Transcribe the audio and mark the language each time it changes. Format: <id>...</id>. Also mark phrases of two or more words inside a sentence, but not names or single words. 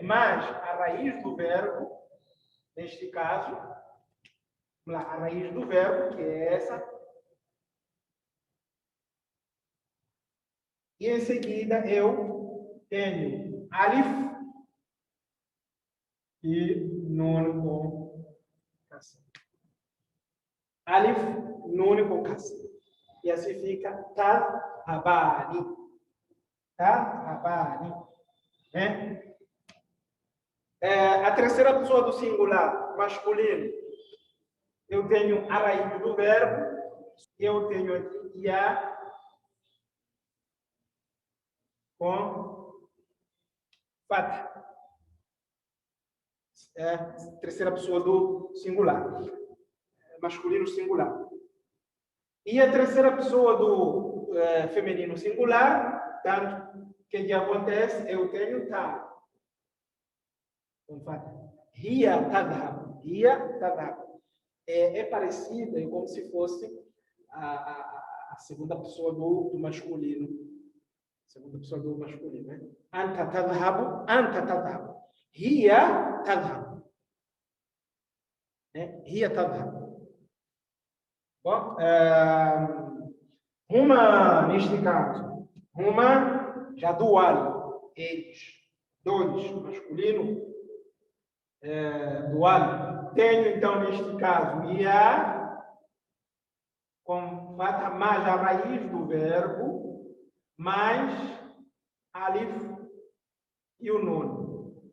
<pt>Mas a raiz do verbo, neste caso, a raiz do verbo, que é essa. E em seguida eu tenho alif e nun com kasra. Alif, nun com kasra. E assim fica tadhabani. Tadhabani. Né? A terceira pessoa do singular, masculino, eu tenho a raiz do verbo, eu tenho aqui ya com fatha. Terceira pessoa do singular, masculino singular. E a terceira pessoa do feminino singular, tanto que acontece, eu tenho tá. Com fatha.</pt> <ar>هي تذهب. هي تذهب.</ar> <pt>É parecida, é como se fosse a segunda pessoa do masculino. Segunda pessoa do masculino, né?</pt> <ar>أنت تذهب، أنت تذهب. هي تذهب. هي تذهب.</ar> <pt>Bom, uma, neste caso, uma já dual, eles, dois, masculino, dual. tenho, então, neste caso, ia com fatha mais a raiz do verbo, mais alif e o nun.</pt>